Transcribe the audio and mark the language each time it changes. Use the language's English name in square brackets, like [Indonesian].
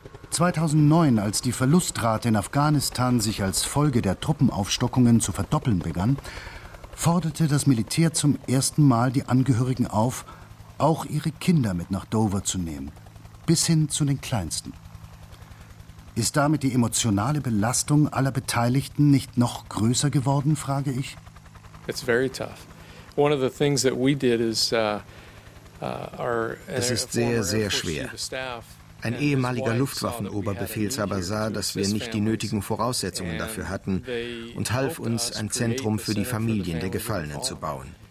[German] 2009, als die Verlustrate in Afghanistan sich als Folge der Truppenaufstockungen zu verdoppeln begann, forderte das Militär zum ersten Mal die Angehörigen auf, auch ihre Kinder mit nach Dover zu nehmen, bis hin zu den Kleinsten. Ist damit die emotionale Belastung aller Beteiligten nicht noch größer geworden, frage ich? [English] It's very tough. One of the things that we did is [German] Es ist sehr, sehr schwer. Ein ehemaliger Luftwaffenoberbefehlshaber sah, dass wir nicht die nötigen Voraussetzungen dafür hatten und half uns, ein Zentrum für die Familien der Gefallenen zu bauen.